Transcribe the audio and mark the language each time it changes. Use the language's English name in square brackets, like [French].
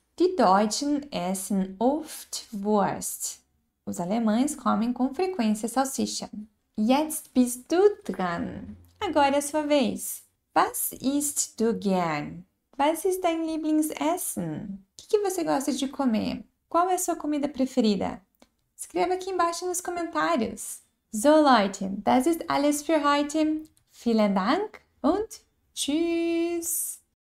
[German] Die Deutschen essen oft Wurst. [Portuguese] Os alemães comem com frequência salsicha. [German] Jetzt bist du dran. [Portuguese] Agora é a sua vez. [German] Was isst du gern? Was ist dein Lieblingsessen? [Portuguese] O que você gosta de comer? Qual é a sua comida preferida? Escreva aqui embaixo nos comentários. [German] So Leute, das ist alles für heute. Vielen Dank und tschüss!